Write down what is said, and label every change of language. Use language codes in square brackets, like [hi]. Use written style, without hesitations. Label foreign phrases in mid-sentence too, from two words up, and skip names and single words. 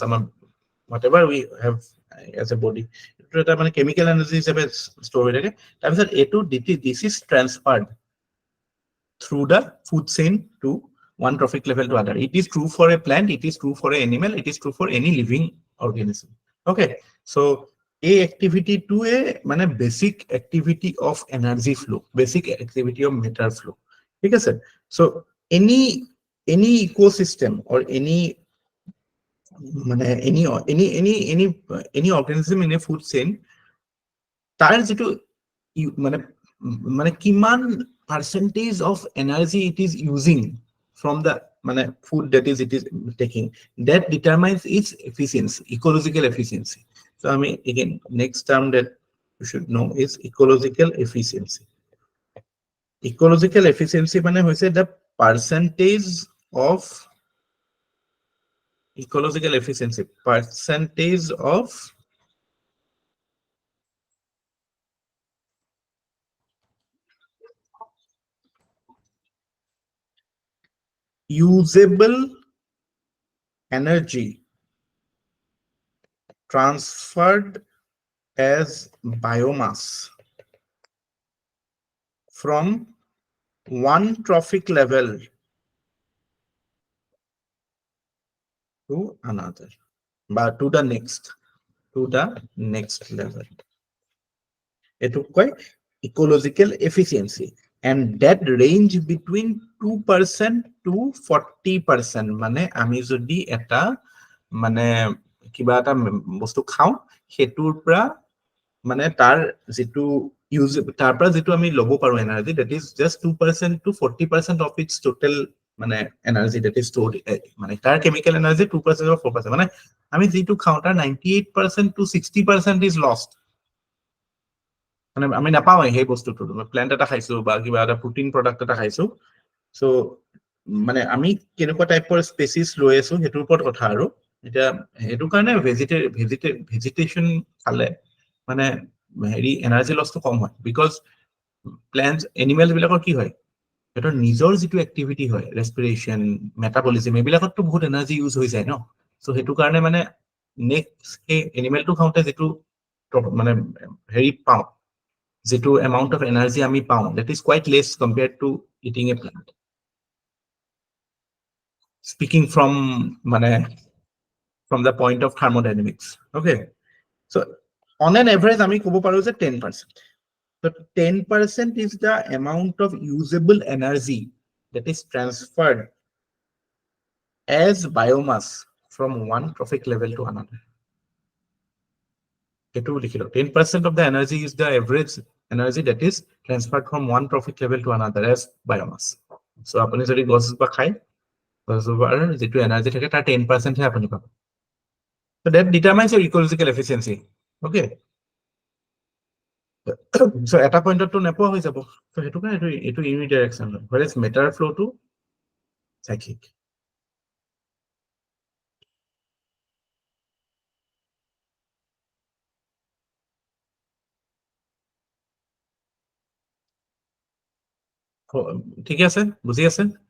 [as] আমাৰ [en] whatever we have as a body [as] এটা এটা মানে [en] chemical energy [as] হিচাপে store হৈ থাকে তাৰপিছত এটো [en] this is transferred through the food chain to one trophic level to other it is true for a plant it is true for an animal it is true for any living organism okay so a activity to a মানে basic activity of energy flow basic activity of matter flow [as] ঠিক আছে [en] so any ecosystem or any মানে any organism in a food chain [as] তাৰ যেটো মানে কিমান [en] percentage of energy it is using from the মানে food that is it is taking that determines its efficiency ecological efficiency so I mean again next term that you should know is ecological efficiency [as] মানে হৈছে [en] the percentage of ecological efficiency percentage of usable energy transferred as biomass from one trophic level to another but to the next [as] level এইটো কয় [en] ecological efficiency and that range between 2% to 40% [as] মানে আমি যদি এটা মানে কিবা এটা বস্তু খাও হেতুৰ পৰা মানে তাৰ যেটো ইউজ তাৰ পৰা যেটো আমি লব পাৰো এনাৰ্জি [en] that is just 2% to 40% of its total মানে এনাৰ্জি that is stored [as] মানে তাৰ [en] chemical energy 2% or 4% [as] মানে আমি যেটো খাও তাৰ [en] 98% to 60% is lost [as] মানে আমি নাপাও এই বস্তুটো প্ল্যান্ট এটা খাইছো বা কিবা এটা প্ৰোটিন প্ৰডাক্ট এটা খাইছো সো মানে আমি কেনেকুৱা টাইপৰ স্পেচিছ লৈ আছো হেতুৰ ওপৰত কথা আৰু এটা হেতু কাৰণে ভেজিটেশন খালে মানে হেৰি এনাৰ্জি লসটো কম হয় [en] because plants animals [as] বিলাকৰ কি হয় এটা নিজৰ যেটো এক্টিভিটি হয় [en] respiration metabolism [as] এবিলাকতো বহুত এনাৰ্জি ইউজ হৈ যায় ন সো হেতু কাৰণে মানে নেক্সট এনিমেলটো খাওঁতে যেটো মানে হেৰি পাও যেটো [en] amount of energy [as] আমি পাও [en] that is quite less compared to eating a plant speaking from মানে from the point of thermodynamics okay so on an average [as] আমি কব পাৰো যে [en] 10% so 10% is the amount of usable energy that is transferred as biomass from one trophic level to another 10% of the energy is the average energy that is transferred from one trophic level to another as biomass. [as] So আপনি যদি গছ বা খাই গছৰ যেটো এনার্জি থাকে তার 10% হে আপনি পাবেন [en] so that determines your ecological efficiency okay [as] So এটা পইণ্টতো নেপোৱা হৈ যাব। So সেইটো কাৰণে এইটো ইউনিডাইৰেকচন হয়, [en] whereas matter flow টো cyclic। [as] ঠিকে আছে, বুজি আছে?